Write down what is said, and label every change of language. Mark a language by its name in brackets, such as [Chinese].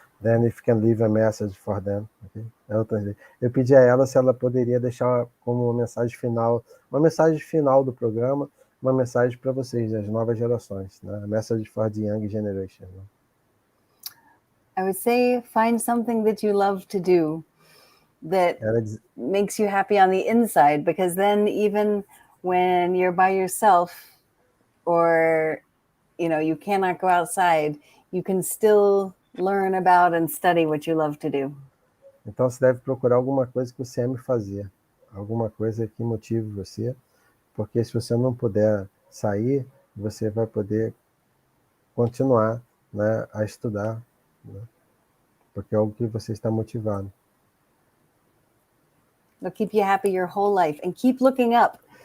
[English] Then if you can leave a message for them. Okay? [Portuguese] Eu pedi a ela se ela poderia deixar como uma mensagem final do programa, uma mensagem para vocês, das novas gerações, né? [English] A message for the young generation. Né? I would say find something that you love to do that makes you happy on the inside, because then even when you're by yourself or you cannot go outside, you can still learn about and study what you love to do. [Portuguese] Então você deve procurar alguma coisa que você ame fazer, alguma coisa que motive você, porque se você não puder sair, você vai poder continuar, né, a estudar, né, porque é algo que você está motivado. [English] It'll keep you happy your whole life, and keep looking up.